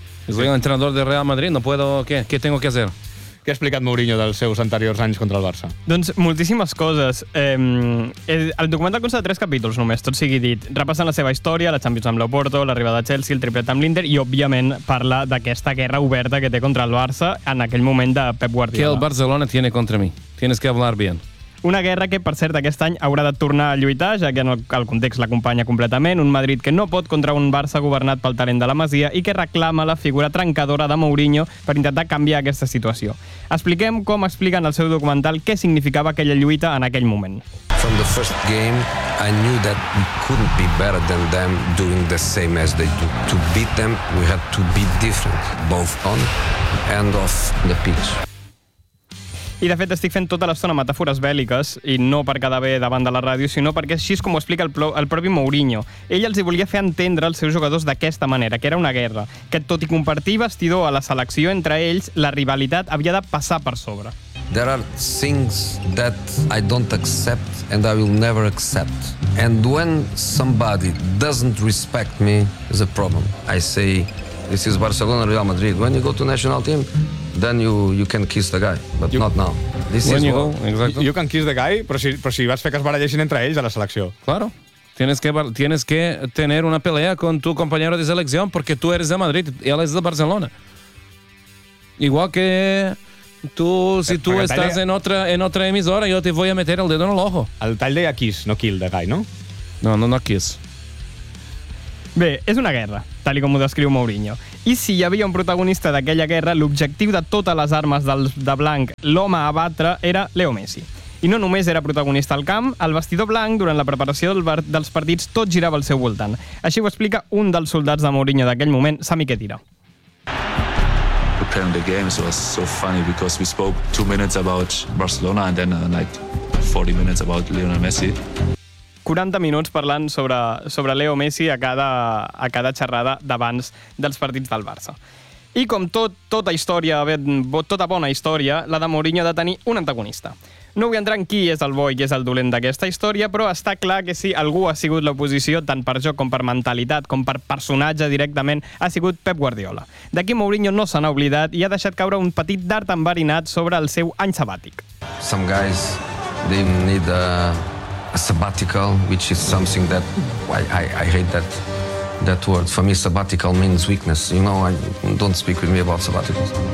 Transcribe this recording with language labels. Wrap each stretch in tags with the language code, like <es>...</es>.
<es>Soy el entrenador de Real Madrid, no puedo... ¿Qué tengo que hacer?</es> <ca>Què ha explicat Mourinho dels seus anteriors anys contra el Barça? Doncs moltíssimes coses. El documental consta de 3 capítols només, tot sigui dit. Repassant la seva història, la Champions amb l'Oporto, l'arribada de Chelsea, el triplet amb l'Inter i, òbviament, parla d'aquesta guerra oberta que té contra el Barça en aquell moment de Pep Guardiola.</ca> <es>Que el Barcelona tiene contra mi. Tienes que hablar bien.</es> <ca>Una guerra que, per cert, aquest any haurà de tornar a lluitar, ja que en el context l'acompanya completament. Un Madrid que no pot contra un Barça governat pel talent de la Masia i que reclama la figura trencadora de Mourinho per intentar canviar aquesta situació. Expliquem com explica en el seu documental què significava aquella lluita en aquell moment.</ca> <en>From the first game, I knew that we couldn't be better than them doing the same as they do. To beat them, we had to be different, both on and off the pitch.</en> <ca>I, de fet, estic fent tota l'estona metàfores bèl·liques i no per quedar bé davant de la ràdio, sinó perquè així és com ho explica el propi Mourinho. Ell els hi volia fer entendre als seus jugadors d'aquesta manera, que era una guerra, que tot i compartir vestidor a la selecció entre ells, la rivalitat havia de passar per sobre.</ca> <en>There are things that I don't accept and I will never accept. And when somebody doesn't respect me, is a problem. I say, this is Barcelona, Real Madrid. When you go to national team, then you can kiss the guy, but you, not now. This when is you go, exactly. You can kiss the guy,</en> <ca>però si vas fer que es barallessin entre ells a la selecció.</ca> <es>Claro. Tienes que tener una pelea con tu compañero de selección porque tú eres de Madrid y él es de Barcelona. Igual que Tú, si tú estás en otra emisora, yo te voy a meter el dedo en el ojo.</es> <ca>El tall de Kiss, no Kill the Guy, ¿no?</ca> <en>No Kiss.</en> <ca>Bé, és una guerra, tal com ho descriu Mourinho. I si hi havia un protagonista d'aquella guerra, l'objectiu de totes les armes de blanc, l'home a batre, era Leo Messi. I no només era protagonista al camp, al vestidor blanc, durant la preparació dels partits, tot girava al seu voltant. Així ho explica un dels soldats de Mourinho d'aquell moment, Sami Khedira.</ca> <en>Preparing the games was so funny because we spoke 2 minutes about Barcelona and then like 40 minutes about Lionel Messi.</en> <ca>40 minuts parlant sobre Leo Messi a cada xerrada d'abans dels partits del Barça. I com tota bona història, la de Mourinho ha de tenir un antagonista. No vull entrar en qui és el bo i qui és el dolent d'aquesta història, però està clar que si algú ha sigut l'oposició, tant per joc com per mentalitat, com per personatge directament, ha sigut Pep Guardiola. D'aquí Mourinho no se n'ha oblidat i ha deixat caure un petit dard enverinat sobre el seu any sabàtic.</ca> <en>Some guys, they need a sabbatical, which is something that I hate that word. For me, sabbatical means weakness. You know, don't speak with me about sabbaticals.</en>